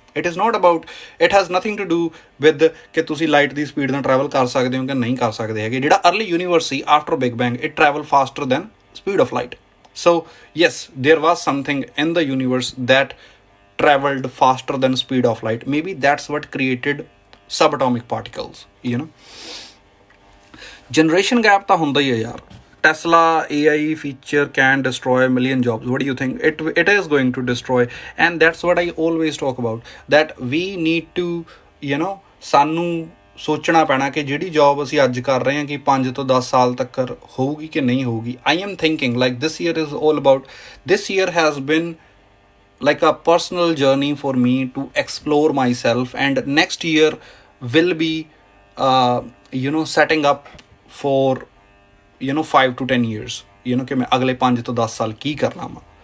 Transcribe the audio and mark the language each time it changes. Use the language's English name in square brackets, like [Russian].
[English] it is not about, it has nothing to do with [Punjabi] ਕਿ ਤੁਸੀਂ light ਦੀ speed ਨਾਲ travel ਕਰ ਸਕਦੇ ਹੋ ਕਿ ਨਹੀਂ ਕਰ ਸਕਦੇ ਹੈਗੇ। [English] ਜਿਹੜਾ early universe ਸੀ after big bang, it travel faster than speed of light. So yes, there was something in the universe that traveled faster than speed of light. Maybe that's what created subatomic particles, you know. [Punjabi] Generation gap ਤਾਂ ਹੁੰਦਾ ਹੀ ਹੈ ਯਾਰ। [English] Tesla AI feature can destroy a million jobs. What do you think? It is going to destroy, and that's what I always talk about, that we need to, you know, [Punjabi] ਸਾਨੂੰ ਸੋਚਣਾ ਪੈਣਾ ਕਿ ਜਿਹੜੀ job ਅਸੀਂ ਅੱਜ ਕਰ ਰਹੇ ਹਾਂ ਕਿ 5 ਤੋਂ 10 ਸਾਲ ਤੱਕ ਹੋਊਗੀ ਕਿ ਨਹੀਂ ਹੋਊਗੀ। [English] I am thinking like this year is all about, this year has been like a personal journey for me to explore myself, and next year will be you know, setting up for, you know, 5 to 10 years, you know, [Punjabi] ਕਿ ਮੈਂ ਅਗਲੇ 5 ਤੋਂ 10 ਸਾਲ ਕੀ ਕਰਨਾ ਵਾ।